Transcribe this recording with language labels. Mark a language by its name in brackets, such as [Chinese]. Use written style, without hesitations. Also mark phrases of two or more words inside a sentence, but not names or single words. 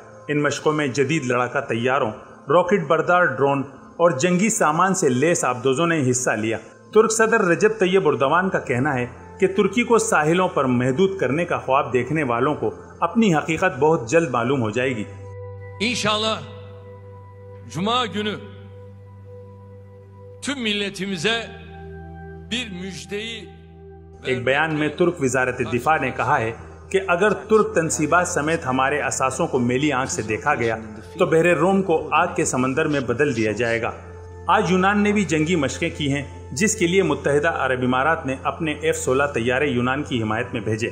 [Urdu] ان مشقوں میں جدید لڑاکا طیاروں، راکٹ بردار ڈرون اور جنگی سامان سے لیس آبدوزوں نے حصہ لیا. ترک صدر رجب طیب اردوان کا کہنا ہے کہ ترکی کو ساحلوں پر محدود کرنے کا خواب دیکھنے والوں کو اپنی حقیقت بہت جلد معلوم ہو جائے گی. [Turkish] İnşallah Cuma günü tüm milletimize bir müjdeyi। [Urdu] ایک بیان میں ترک وزارتِ دفاع نے کہا ہے کہ اگر ترک تنصیبات سمیت ہمارے اثاثوں کو میلی آنکھ سے دیکھا گیا تو بحرِ روم کو آگ کے سمندر میں بدل دیا جائے گا. آج یونان نے بھی جنگی مشقیں کی ہیں، جس کے لیے متحدہ عرب امارات نے اپنے F-16 طیارے یونان کی حمایت میں بھیجے.